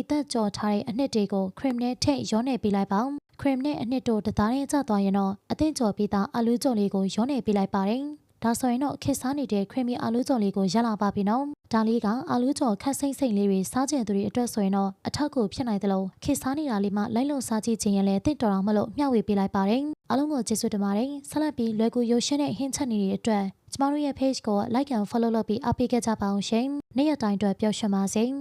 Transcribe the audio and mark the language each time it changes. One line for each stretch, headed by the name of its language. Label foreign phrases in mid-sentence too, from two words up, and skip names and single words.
Burmese: သက်ကြော်ထားတဲ့အနှစ်တွေကို cream နဲ့ထည့်ရောနေပေးလိုက်ပါ cream နဲ့အနှစ်တို့တသားနဲ့ကျသွားရင်တော့အသင့်ကြော်ပြီးသားအာလူးကြော်လေးကိုရောနေပေးလိုက်ပါတယ်ဒါဆိုရင်တော့ခက်စားနေတဲ့ creamy အာလူးကြော်လေးကိုရလာပါပြီနော်ဒါလေးကအာလူးကြော်ခက်စိမ့်စိမ့်လေးတွေစားကြတဲ့သူတွေအတွက်ဆိုရင်တော့အထောက်ကိုဖြစ်နိုင်တယ်လို့ခက်စားနေတာလေးမှလိုက်လို့စားကြည့်ခြင်းရင်လည်းတင့်တော်အောင်မလို့မျှဝေပေးလိုက်ပါတယ်အားလုံးကိုကျေးဇူးတင်ပါတယ်ဆက်လက်ပြီးလွယ်ကူရိုးရှင်းတဲ့ဟင်းချက်နေတဲ့အတွက်ကျမတို့ရဲ့ page ကို
English: like and follow
Burmese: လုပ်ပြီးအားပေးခဲ့ကြပါအောင်ရှင်နေ့ရက်တိုင်းအတွက်ပျော်ရွှင်ပါစေ